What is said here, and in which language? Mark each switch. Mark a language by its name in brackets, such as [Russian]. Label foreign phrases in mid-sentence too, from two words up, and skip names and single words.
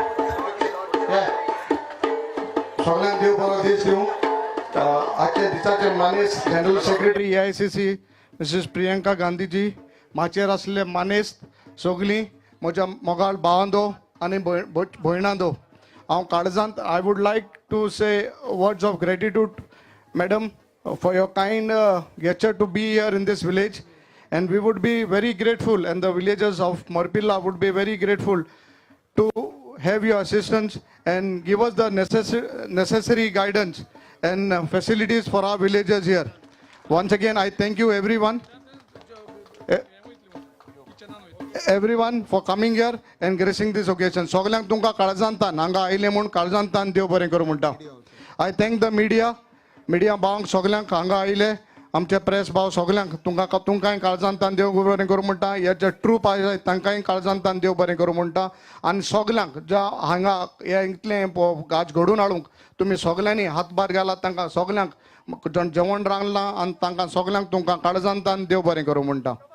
[Konkani] सगळ्यांक देव बरो दीस दिवं आजच्या दिसाचे मानेस्त [English] general secretary [Konkani] AICC मिसेस प्रियंका गांधीजी माचेर आसले मानेस्त सगळीं म्हज्या मोगाळ भावांदो आनी भयणांदो हांव काळजांत [English] I would like to say words of gratitude madam for your kind gesture to be here in this village and we would be very grateful and the villagers of Morpilla would be very grateful to have your assistance and give us the necessary guidance and facilities for our villagers here. Once again, I thank you everyone for coming here and gracing this occasion. [Konkani] Soglank तुमका काळजांतान हांगा आयले म्हूण काळजांतान देव बरें करूं म्हणटा. [English] I thank the media [Konkani] भावांक सगल्यांक हांगा आयले आमचे प्रेस भाव सगल्यांक तुमकांय काळजांतान देव बरें करूं म्हणटा. हेचे ट्रूप आसात तांकांय काळजांतान देव बरें करूं म्हणटा. आनी सगल्यांक ज्या हांगा हे इतलें आज घडोवन हाडूंक तुमी सगल्यांनी हातभार घालात तांकां सगल्यांक जेवण रांदलां आनी तांकां सगल्यांक तुमकां काळजांतान देव बरें करूं म्हणटा.